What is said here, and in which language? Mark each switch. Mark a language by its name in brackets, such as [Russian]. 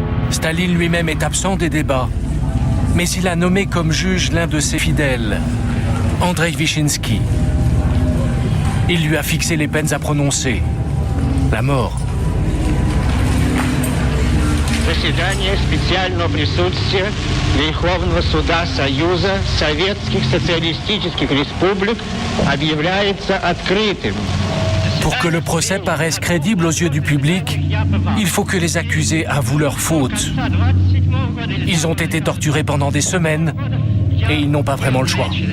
[French] Staline lui-même est absent des débats, mais il a nommé comme juge l'un de ses fidèles, Andrei Vyshinsky. Il lui a fixé les peines à prononcer, la mort. [Russian] Заседание специального присутствия Верховного суда Союза Советских Социалистических Республик объявляется открытым. [French] Pour que le procès paraisse crédible aux yeux du public, il faut que les accusés avouent leurs fautes. Ils ont été torturés pendant des semaines et ils n'ont pas vraiment le choix.